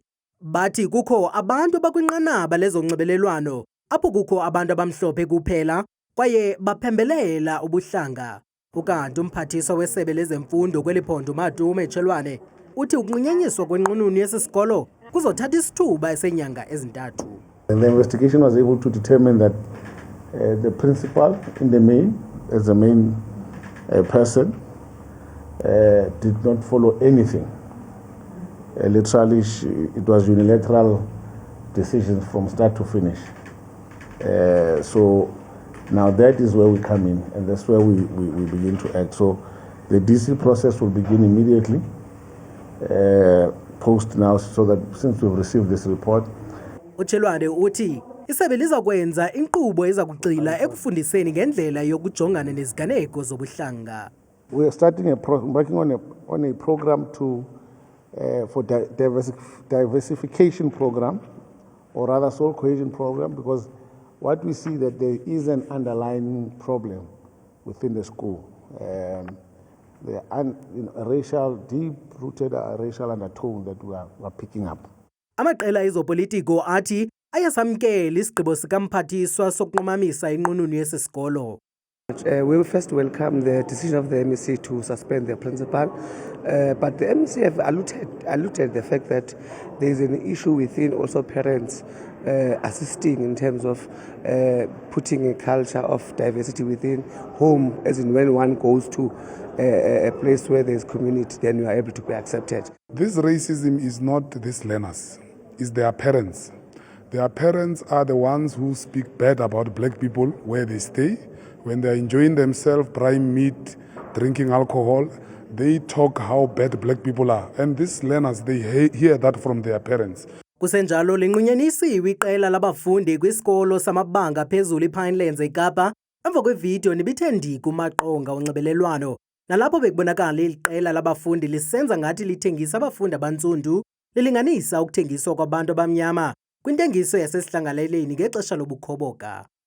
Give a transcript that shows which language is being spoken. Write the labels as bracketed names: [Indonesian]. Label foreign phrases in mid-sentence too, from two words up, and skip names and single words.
[Xhosa] Bathi kukho abantu bakwinqanaba lezonxibelelwano apho kukho abantu abamhlophe kuphela kwaye baphembelela ubuhlanga. Ukanti umphathiswa wesebe lezemfundo kweliphondo uMadume Chilwane uthi ukunqunyanyiswa kwenqununu yesisikolo kuzothatha isithuba esenyanga ezintathu. [English] And the investigation was able to determine that The principal, in the main, as the main person, did not follow anything. Literally, it was unilateral decisions from start to finish. So now that is where we come in, and that's where we begin to act. So the DC process will begin immediately, post now, so that since we've received this report. [Xhosa] uChelwane uthi isebe lizakwenza inkqubo ezakugxila ekufundiseni ngendlela yokujongana neziganeko zobuhlanga. [English] We are starting working on a program for diversification program, or rather soul cohesion program, because what we see that there is an underlying problem within the school. Deep-rooted racial undertone that we are picking up. [Xhosa] Amaqela ezopolitiko athi ayasamkela isigqibo sikamphathiswa sokunqumamisa inqununu yesisikolo. [English] We will first welcome the decision of the MEC to suspend their principal, but the MEC have alluded the fact that there is an issue within also parents assisting in terms of putting a culture of diversity within home, as in when one goes to a place where there is community, then you are able to be accepted. This racism is not these learners, it's their parents. Their parents are the ones who speak bad about black people where they stay. When they are enjoying themselves, prime meat, drinking alcohol, they talk how bad black people are. And these learners, they hear that from their parents. [Xhosa] Kusenjalo linqunyanisiwe iqela labafundi kwisikolo samabanga phezulu iPinelands eKapa emva kwevidiyo nebithe ndi kumaqonga onxibelelwano nalapho bekubonakala iqela labafundi lisenza ngathi lithengisa abafundi abantsundu lilinganisa ukuthengiswa kwabantu abamnyama kwintengiso yasesihlangaleleni ngexesha lobukhoboka.